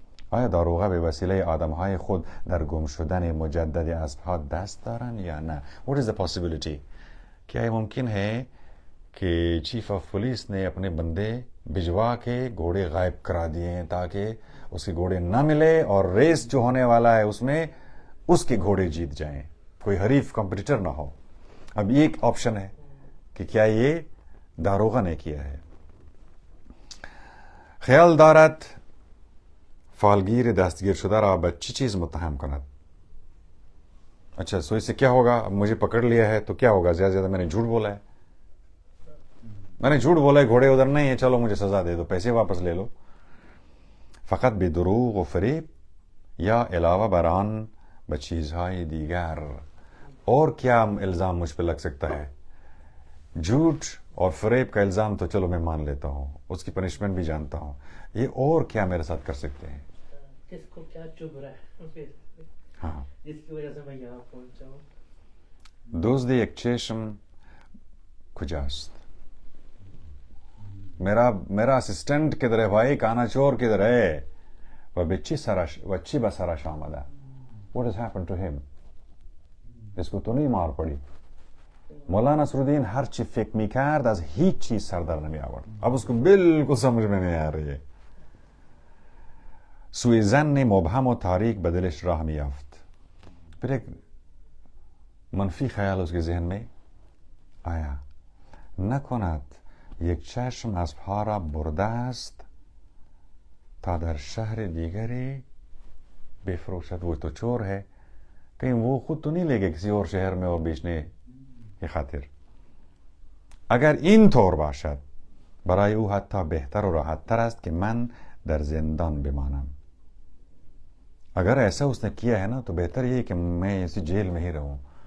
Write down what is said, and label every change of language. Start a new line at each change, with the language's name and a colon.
Persian: آیا داروغه به وسیله آدمهای خود در گم شدن مجدد اسبها دست دارند یا نه؟
English: What is the possibility؟
Urdu: کیا یہ ممکن ہے کہ چیف آف پولیس نے اپنے بندے بھجوا کے گھوڑے غائب کرا دیے ہیں تاکہ اس کے گھوڑے نہ ملے اور ریس جو ہونے والا ہے اس میں اس کے گھوڑے جیت جائیں، کوئی حریف کمپٹیٹر نہ ہو. اب یہ ایک آپشن ہے کہ کیا یہ داروغہ نے کیا ہے.
Persian: خیال دارد فالگیر دستگیر شدہ را به چی چیز متهم کند.
Urdu: اچھا سو اس سے کیا ہوگا؟ اب مجھے پکڑ لیا ہے تو کیا ہوگا؟ زیادہ زیادہ میں نے جھوٹ بولا ہے، گھوڑے ادھر نہیں ہیں، چلو مجھے سزا دے دو، پیسے واپس لے لو.
Persian: فقط به دروغ و فریب یا علاوہ بر آن به چیزهای دیگر.
Urdu: اور کیا الزام مجھ پہ لگ سکتا ہے؟ جھوٹ اور فریب کا الزام تو چلو میں مان لیتا ہوں، اس کی پنشمنٹ بھی جانتا ہوں. یہ اور کیا میرے ساتھ کر سکتے ہیں؟ کس کو کیا چبھ رہا ہے ہاں، جس کی وجہ سے میں یہاں پہنچا ہوں.
Persian: دزد یک چشم کجاست؟
Urdu: میرا اسسٹنٹ کدھر ہے بھائی؟ کانا چور کدھر ہے؟
Persian: و چی به سرش آمده؟
English: What has happened to him؟
Urdu: اس کو تو نہیں مار پڑی؟
Persian: مولانا نصرالدین ہر چی فکر می کرد از هیچ چیز سر در نمی آورد.
Urdu: اب اس کو بالکل سمجھ میں نہیں آ رہی ہے.
Persian: سوی ظن مبهم و تاریک به دلش راه می یافت.
Urdu: پھر ایک منفی خیال اس کے ذہن میں آیا،
Persian: نکند یک چشم اسبها را برده است تا در شهر دیگری بفروشد.
Urdu: وہ تو چور ہے، کہیں وہ خود تو نہیں لے گئے کسی اور شہر میں اور بیچنے کی خاطر.
Persian: اگر این طور باشد برای او حتی بهتر و راحت تر است که من در زندان بمانم.
Urdu: اگر ایسا اس نے کیا ہے نا تو بہتر یہ کہ میں اسی جیل میں ہی رہوں.